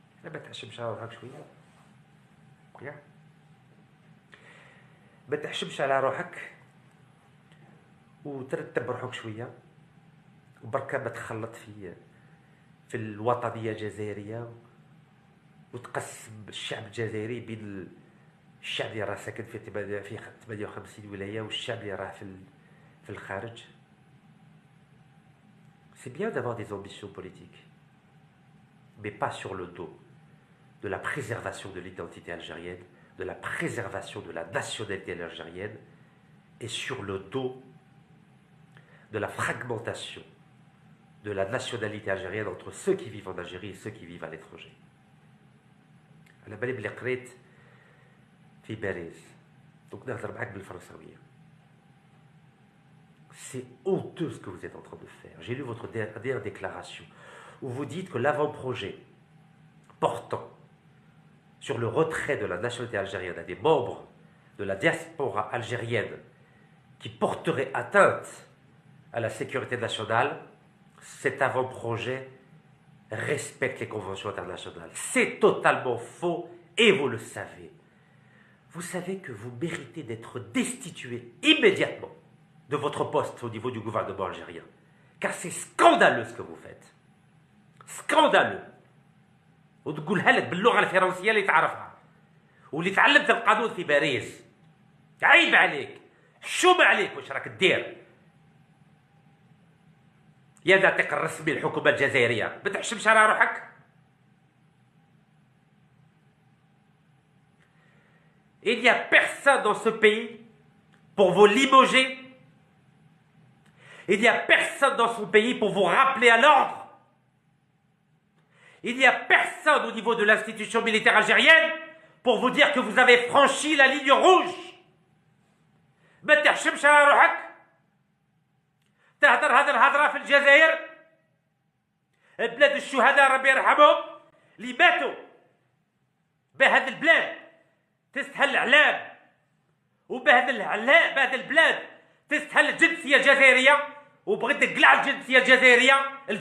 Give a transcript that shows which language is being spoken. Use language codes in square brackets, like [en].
[ar] ما تحشمش على روحك شوية، ما تحشمش على روحك وترتب روحك شويه، وبركه ما تخلط في الوطنيه الجزائريه وتقسم الشعب الجزائري بين الشعب اللي راه ساكن في 58 ولايه والشعب اللي راه في الخارج. [fr] C'est bien d'avoir des ambitions politiques, mais pas sur le dos de la préservation de l'identité algérienne, de la préservation de la nationalité algérienne, et sur le dos de la fragmentation de la nationalité algérienne entre ceux qui vivent en Algérie et ceux qui vivent à l'étranger. [ar] أنا بالي بلي قريت في باريس، دونك نهضر معاك بالفرنساوية. [fr] C'est honteux ce que vous êtes en train de faire. J'ai lu votre dernière déclaration où vous dites que l'avant-projet portant sur le retrait de la nationalité algérienne à des membres de la diaspora algérienne qui porterait atteinte à la sécurité nationale, cet avant-projet respecte les conventions internationales. C'est totalement faux et vous le savez. Vous savez que vous méritez d'être destitué immédiatement de votre poste au niveau du gouvernement algérien. Car c'est scandaleux ce que vous faites. Scandaleux. [ar] وتقولها لك باللغه الفرنسيه اللي تعرفها واللي تعلمت القانون في باريس. عيب عليك، حشومه عليك واش راك دير يا ناطق الرسمي للحكومه الجزائريه. ما تحشمش على روحك. [fr] Il n'y a personne dans ce pays pour vous limoger. Il n'y a personne dans son pays pour vous rappeler à l'ordre. Il n'y a personne au niveau de l'institution militaire algérienne pour vous dire que vous avez franchi la ligne rouge. [ar] ما تحشمش على روحك. تهدر هذا الهضره في الجزائر، بلاد الشهداء ربي يرحمهم اللي ماتوا بهذا البلاد تستهل الاعلام، وبهذا البلاد تستهل الجنسيه الجزائريه، وبغيت تقلع الجنسيه الجزائريه.